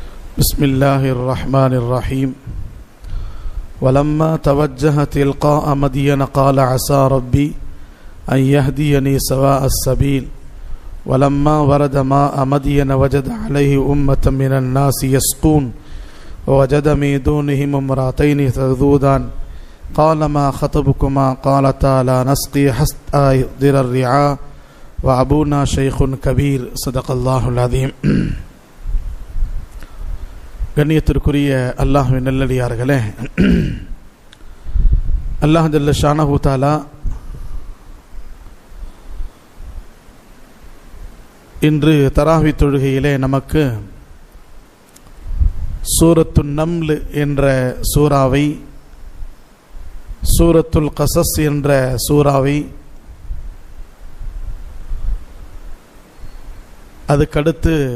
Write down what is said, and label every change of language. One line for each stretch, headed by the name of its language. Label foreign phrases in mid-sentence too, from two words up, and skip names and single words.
Arabic: بسم الله الرحمن الرحيم ولما توجه تلقاء مدين قال عسى ربي أن يهديني سواء السبيل ولما ورد ماء مدين وجد عليه أمة من الناس يسقون ووجد من دونهم امرأتين تذودان قال ما خطبكما قالتا لا نسقي حتى يصدر الرعاء وأبونا شيخ كبير صدق الله العظيم.
Tamil: கண்ணியத்திற்குரிய அல்லாஹ்வின் நல்லடியார்களே,
Arabic: الله جل شأنه تعالى
Tamil: இன்று தராவி தொழுகையிலே நமக்கு சூரத்துன் நம்ல் என்ற சூறாவை, சூரத்துல் கஸஸ் என்ற சூறாவை, அதுக்கடுத்து